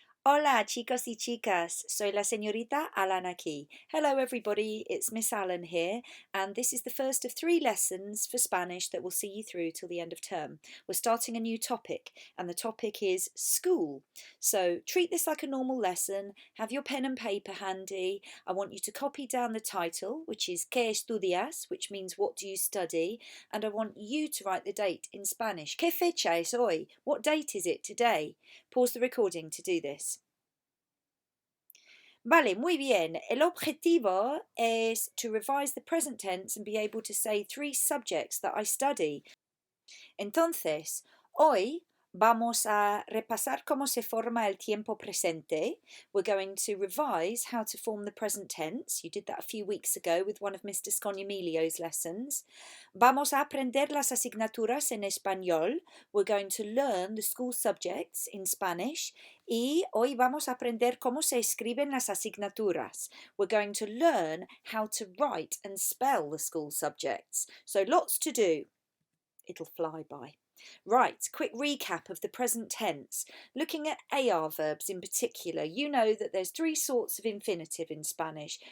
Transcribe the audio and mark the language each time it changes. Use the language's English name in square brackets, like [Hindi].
[Spanish] Hola chicos y chicas, soy la señorita Alan aquí. [English] Hello everybody, it's Miss Alan here, and this is the first of 3 lessons for Spanish that will see you through till the end of term. We're starting a new topic, and the topic is school. So treat this like a normal lesson, have your pen and paper handy. I want you to copy down the title, which is [Spanish] ¿Qué estudias?, [English] which means what do you study, and I want you to write the date in Spanish. [Spanish] ¿Qué fecha es hoy? [English] What date is it today? Pause the recording to do this. [Spanish] Vale, muy bien. El objetivo es [English] to revise the present tense and be able to say 3 subjects that I study. [Spanish] Entonces, hoy vamos a repasar cómo se forma el tiempo presente. [English] We're going to revise how to form the present tense. You did that a few weeks ago with one of Mr. Scognamilio's lessons. [Spanish] Vamos a aprender las asignaturas en español. [English] We're going to learn the school subjects in Spanish. [Spanish] Y hoy vamos a aprender cómo se escriben las asignaturas. [English] We're going to learn how to write and spell the school subjects. So lots to do. It'll fly by. Right, quick recap of the present tense. Looking at AR verbs in particular, you know that there's 3 sorts of infinitive in Spanish.